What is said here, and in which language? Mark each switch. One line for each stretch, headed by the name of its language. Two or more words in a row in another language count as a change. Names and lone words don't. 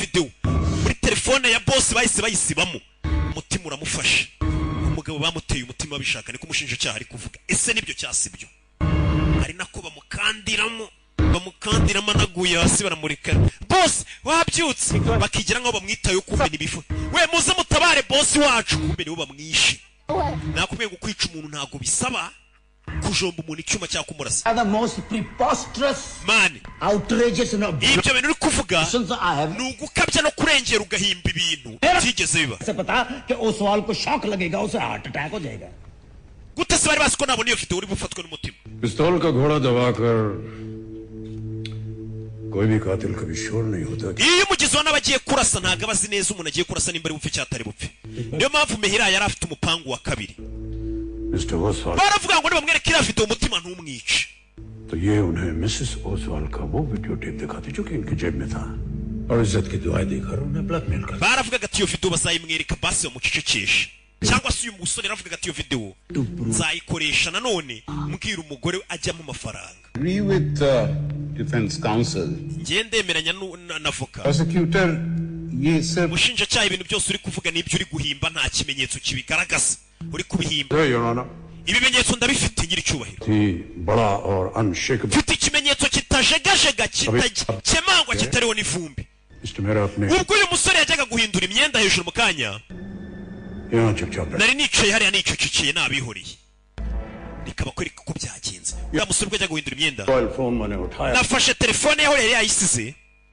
Kinyarwanda: video muri telefone ya boss bahise bayisibamo umutima uramufashe umugabo bamuteye umutima bishaka niko umushinjacyaha ari kuvuga ese nibyo cyasibyo ari nako bamukandiramo anaguye hasi baramurika boss wabyutse bakigira ngo bamwitayo kumbe nibifu we muze mutabare boss wacu kumbe nibo bamwishe nakubwiye gukwica umuntu ntago bisaba kujomba umuntu icyuma cya kumurasa
English: the most preposterous man outrageous and
Kinyarwanda: ibyo bintu uri kuvuga nugukabya no kurengera ugahimba ibintu byigeze biba
Hindi: se pata ke Oswald ko shock lagega uसे
English: heart attack
Hindi: हो जाएगा
Kinyarwanda: gute se bari basiko nabona iyo video uri bufatwe n'umutima
Hindi: पिस्तौल का घोड़ा दबाकर कोई भी कातिल कभी श्योर नहीं होता
Kinyarwanda: iyo umugizi wa nabagiye kurasa ntago abazi neza umuntu agiye kurasa nimba ari bupfe cyatari bupfe niyo mpamvu Mehira yari afite umupangu wa kabiri
Hindi: मिस्टर ओसवाल
Kinyarwanda: baravuga ngo nibamwereke iriya video umutima ntumwice
Hindi: तो ये उन्हें मिसेस ओसवाल का वो
English: video tape
Hindi: दिखाती जो कि इनकी जेब में था और इज्जत की दुआएं देकर उन्हें ब्लैकमेल कर
Kinyarwanda: baravuga ati iyo video bazayimwereka basi bamucecekeshe cyangwa se uyu musore yaravuga ati iyo video nzayikoresha nanone mbwira umugore ajyamo amafaranga
English: Agree with defense counsel.
Kinyarwanda: ngendemeranya n'avoka
English: Prosecutor,
Hindi: ये सिर्फ
Kinyarwanda: umushinjacyaha ibintu byose uri kuvuga n'ibyo uri guhimba nta kimenyetso kibigaragaza uri kubihimba
English: Your Honor
Kinyarwanda: ibimenyetso ndabifite ngira icyubahiro
Hindi: थी बड़ा और अनशेकेबल
Kinyarwanda: mfite ikimenyetso kitajegajega kitakemangwa kitariho n'ivumbi
Hindi: मिस्टर मेरा अपने
Kinyarwanda: ubwo uyu musore yajyaga guhindura imyenda hejuru mu kanya
Hindi: यहाँ चुपचाप
Kinyarwanda: nari nicaye hariya nicecekeye nabihoreye rikaba ko ko byagenze uriya musore ubwo ajya guhindura imyenda
Hindi: फोन मैंने उठाया
Kinyarwanda: nafashe telefone yaho yari yayisize